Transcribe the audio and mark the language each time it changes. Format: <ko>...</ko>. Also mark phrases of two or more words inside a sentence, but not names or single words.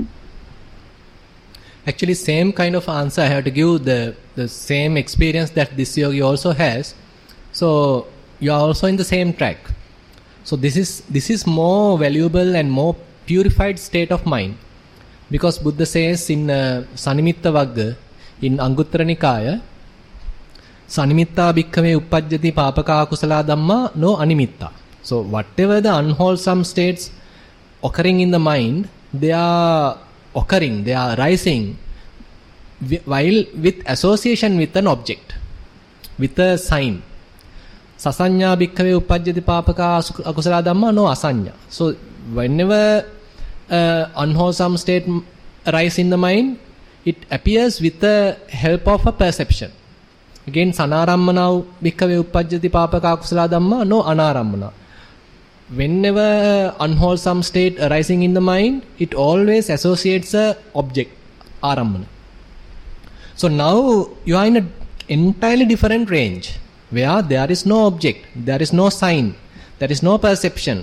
<en>Actually, same kind of answer I have to give, the same experience that this yogi also has. So you are also in the same track. So this is more valuable and more purified state of mind. Because Buddha says in Sanimitta Vagga, in Anguttara Nikaya,</en> <pi>Sanimitta bhikkhave uppajjati papaka akusala dhamma no animitta.</pi> <en>So whatever the unwholesome states occurring in the mind, they are occurring, they are arising while with association with an object, with a sign.</en> <pi>Sasanya bhikkhave uppajjati papaka akusala dhamma no asanya.</pi> <en>So whenever unwholesome state arises in the mind, it appears with the help of a perception. Again,</en> <pi>sanarammana bhikkhave uppajjati papaka akusala dhamma no anarammana.</pi> <en>Whenever unwholesome state arising in the mind, it always associates a object, arammana. So now you are in an entirely different range, where there is no object, there is no sign, there is no perception.</en>